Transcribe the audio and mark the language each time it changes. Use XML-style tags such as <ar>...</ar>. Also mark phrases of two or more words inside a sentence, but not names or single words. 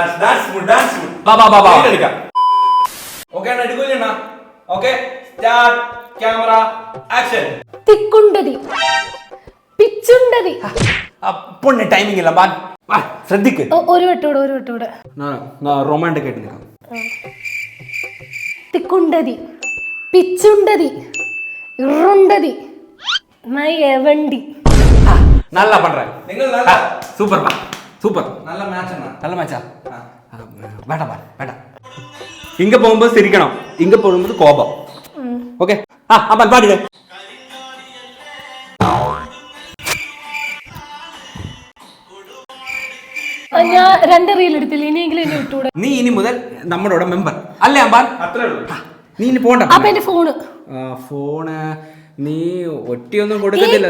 <ml>തിക്കുണ്ടതി, പിച്ചുണ്ടതി. പൊണ്ണെ ടൈമിംഗ് ഇല്ല. ശ്രദ്ധിക്ക്. ഒരു വട്ടൂടെ ഒരു വട്ടൂടെ. റൊമാൻറ്റിക് ആയിട്ട് നിൽക്കാം. തിക്കുണ്ടതി, പിച്ചുണ്ടതി, ഇറുണ്ടതി, മൈ എവണ്ടി.</ml> <ta>நல்லா பண்றேன்</ta> <en>super super</en> <ta>நல்ல மேட்ச் அண்ணா. நல்ல மேட்சா வேண்டாம் வேண்டாம் இங்க போகும்போது சிரிக்கணும் இங்க போகும்போது கோபம் ஓகே அப்பா பாடுங்க</ta> <ml>ഞാൻ 2 റീൽ എടുത്തില്ല ഇനിയെങ്കിലും എന്നെ വിട്ടൂടെ. നീ ഇനി മുതൽ നമ്മുടെ മെമ്പർ അല്ലേ അമ്പാൻ അത്രേ ഉള്ളൂ. നീ ഇനി പോണ്ട അപ്പൊ എന്റെ ഫോണ് ഫോണ് നീ ഒറ്റയൊന്നും കൊടുക്കത്തില്ലല്ലോ</ml>